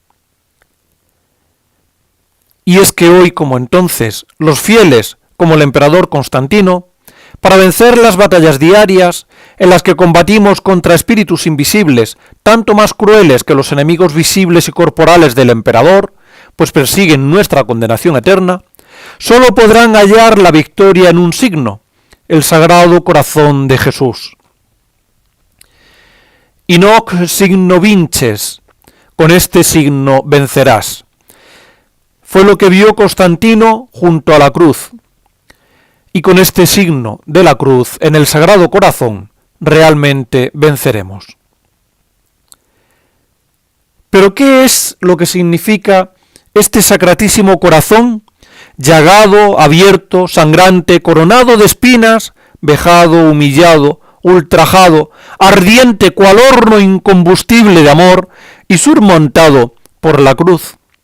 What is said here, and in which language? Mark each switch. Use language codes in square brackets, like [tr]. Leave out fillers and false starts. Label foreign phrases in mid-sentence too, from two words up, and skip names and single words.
[es] Y es que hoy, como entonces, los fieles, como el emperador Constantino, para vencer las batallas diarias, en las que combatimos contra espíritus invisibles, tanto más crueles que los enemigos visibles y corporales del emperador, pues persiguen nuestra condenación eterna, sólo podrán hallar la victoria en un signo, el Sagrado Corazón de Jesús. [la] In hoc signo vinces, [es] con este signo vencerás. Fue lo que vio Constantino junto a la cruz. Y con este signo de la cruz en el Sagrado Corazón realmente venceremos. ¿Pero qué es lo que significa este Sacratísimo Corazón, llagado, abierto, sangrante, coronado de espinas, vejado, humillado, ultrajado, ardiente cual horno incombustible de amor y surmontado por la cruz?